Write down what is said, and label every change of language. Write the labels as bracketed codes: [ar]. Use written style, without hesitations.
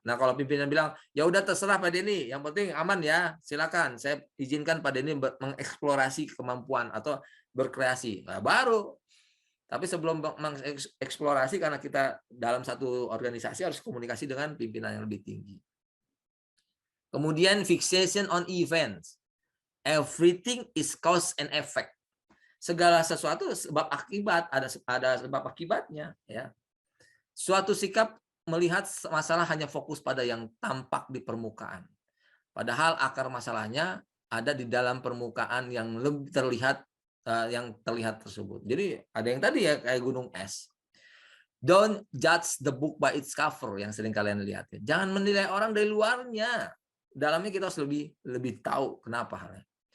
[id] Nah, kalau pimpinan bilang, ya udah terserah Pak Denny. Yang penting aman ya. Silakan. Saya izinkan Pak Denny mengeksplorasi kemampuan atau berkreasi. Nah, baru. Tapi sebelum mengeksplorasi, karena kita dalam satu organisasi harus komunikasi dengan pimpinan yang lebih tinggi. Kemudian [en] fixation on events. Everything is cause and effect. [id] Segala sesuatu sebab akibat, ada sebab akibatnya, ya. Suatu sikap melihat masalah hanya fokus pada yang tampak di permukaan. Padahal akar masalahnya ada di dalam permukaan yang lebih terlihat yang terlihat tersebut. Jadi ada yang tadi ya kayak gunung es. [en] Don't judge the book by its cover [id] yang sering kalian lihat. Ya. Jangan menilai orang dari luarnya. Dalamnya kita harus lebih tahu kenapa halnya.